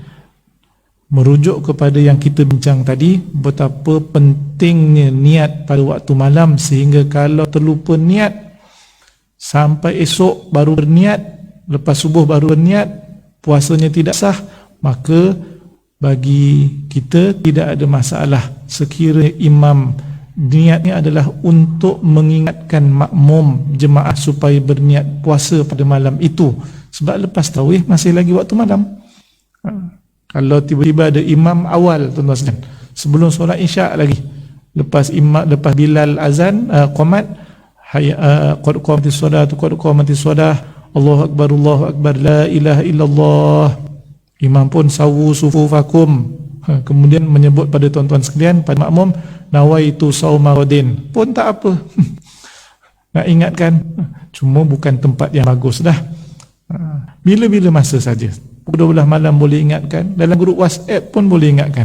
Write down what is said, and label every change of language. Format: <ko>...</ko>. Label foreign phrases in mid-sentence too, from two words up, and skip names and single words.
<ms>Merujuk kepada yang kita bincang tadi, betapa pentingnya niat pada waktu malam, sehingga kalau terlupa niat sampai esok baru berniat, lepas subuh baru berniat, puasanya tidak sah, maka bagi kita tidak ada masalah sekiranya imam Niatnya adalah untuk mengingatkan makmum jemaah supaya berniat puasa pada malam itu, sebab lepas tarawih masih lagi waktu malam. Kalau tiba-tiba ada imam awal, tuan-tuan sekalian, sebelum solat isyak lagi, lepas Bilal azan,</ms> <ar>قامة، قد قامت الصلاة، قد قامت الصلاة، الله أكبر، لا إله إلا الله,</ar> <ms>imam pun</ms> <ar>سووا صفوفكم,</ar> <ms>kemudian menyebut pada tuan-tuan sekalian, pada makmum,</ms> <ar>نويت صوم غد,</ar> <ms>pun tak apa. Nak ingatkan, cuma bukan tempat yang bagus dah. Bila-bila masa saja, pukul 12 malam boleh ingatkan, dalam grup WhatsApp pun boleh ingatkan.</ms>